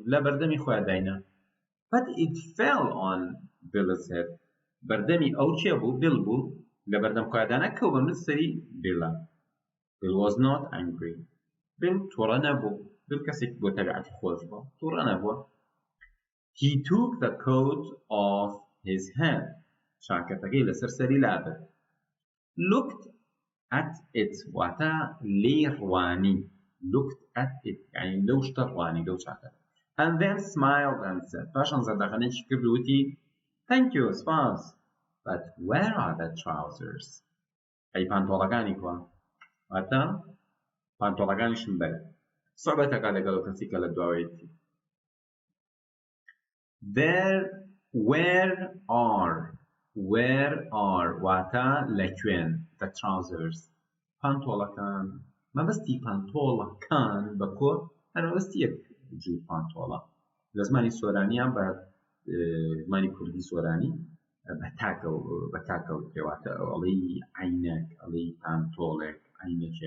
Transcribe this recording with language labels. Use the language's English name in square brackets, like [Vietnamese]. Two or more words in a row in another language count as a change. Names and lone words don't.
[Central Kurdish] لە بەردەمی خۆیان داینە. [English] But it fell on Bill's head. [Central Kurdish] بەردەمی ئەو چێ بوو؟ Bill بوو. لە بەردەم خۆیان دانا کەو بە سەری Billە. [English] Bill was not angry. Bill [Central Kurdish] تووڕە نەبوو. Bill کەسێک بۆ تەبیعەتی خۆش بوو. تووڕە نەبووە. [English] He took the coat off his head. [Central Kurdish] شاکەتەکەی لەسەر سەری لابرد. [English] Looked at it [Central Kurdish] واتە لێی ڕوانی. [English] Looked at it [Central Kurdish] یعنی لەو شتە ڕوانی لەو چاکەت. [English] And then smiled and said. [Central Kurdish] پاشان زەردەخەنێکی کرد و وتی [English] Thank you, [Central Kurdish] سپاس. [English] But where are the trousers? [Central Kurdish] ئەی پانتۆڵەکانی کووە؟ واتە پانتۆڵەکانیشم بەرە. سۆحبەتەکە لەگەڵ کەسی کە لە دواوەیەتی. [English] Where are [Central Kurdish] واتە لەکوێن [English] the trousers [Central Kurdish] پانتۆڵەکان. مەبەستی پانتۆڵەکان بە کۆ هەر مەبەستی یەک جوور پانتۆڵە. لە زمانی سۆرانیان بە زمانی کوردی سۆرانی بە تاکەوت پێواتە ئەڵێی عینەک ئەڵێی پانتۆڵێک عینەکێک.